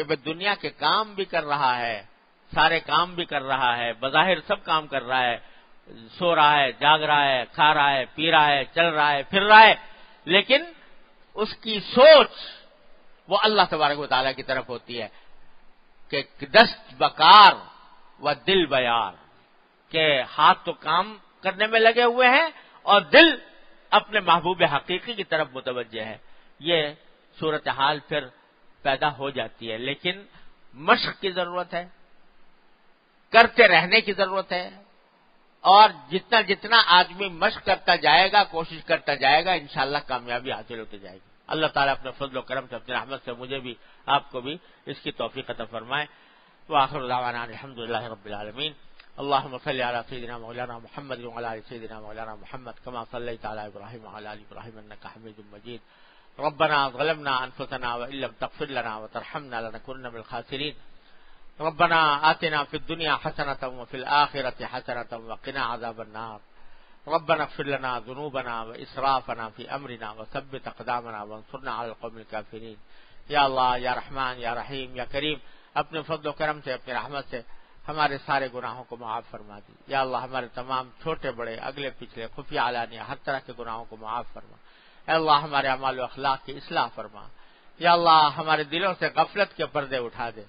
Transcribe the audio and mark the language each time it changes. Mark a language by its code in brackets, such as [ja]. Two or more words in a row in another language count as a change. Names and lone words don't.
[ur] وہ دنیا کے کام بھی کر رہا ہے، سارے کام بھی کر رہا ہے، بظاہر سب کام کر رہا ہے، سو رہا ہے، جاگ رہا ہے، کھا رہا ہے، پی رہا ہے، چل رہا ہے، پھر رہا ہے، لیکن اس کی سوچ وہ اللہ تبارک و تعالیٰ کی طرف ہوتی ہے کہ [fa] دست بکار و دل بیار، [ur] کہ ہاتھ تو کام کرنے میں لگے ہوئے ہیں اور دل اپنے محبوب حقیقی کی طرف متوجہ ہے۔ یہ صورتحال پھر پیدا ہو جاتی ہے، لیکن مشق کی ضرورت ہے، کرتے رہنے کی ضرورت ہے، اور جتنا جتنا آدمی مشق کرتا جائے گا، کوشش کرتا جائے گا، انشاءاللہ کامیابی حاصل ہوتی جائے گی۔ اللہ تعالیٰ اپنے فضل و کرم سے، اپنے رحمت سے مجھے بھی، آپ کو بھی اس کی توفیق عطا فرمائے۔ وآخر دعوانا الحمدللہ رب العالمین۔ [ar] اللهم صل على سيدنا مولانا محمد وعلى ال سيدنا مولانا محمد كما صليت على ابراهيم وعلى ال ابراهيم انك حميد مجيد۔ ربنا ظلمنا انفسنا وان لم تغفر لنا وترحمنا لنكونن من الخاسرين۔ ربنا آتنا في الدنيا حسنة وفي الآخرة حسنة وقنا عذاب النار۔ ربنا اغفر لنا ذنوبنا وإسرافنا في أمرنا وثبت أقدامنا وانصرنا على القوم الكافرين۔ یا اللہ، یا رحمان، یا رحیم، یا کریم، [ur] اپنے فضل و کرم سے، اپنی رحمت سے ہمارے سارے گناہوں کو معاف فرما دی۔ [ar] یا اللہ، [ur] ہمارے تمام چھوٹے بڑے، اگلے پچھلے، خفیہ علانیہ، ہر طرح کے گناہوں کو معاف فرما۔ اے اللہ، ہمارے اعمال و اخلاق کی اصلاح فرما۔ [ar] یا اللہ، [ur] ہمارے دلوں سے غفلت کے پردے اٹھا دے۔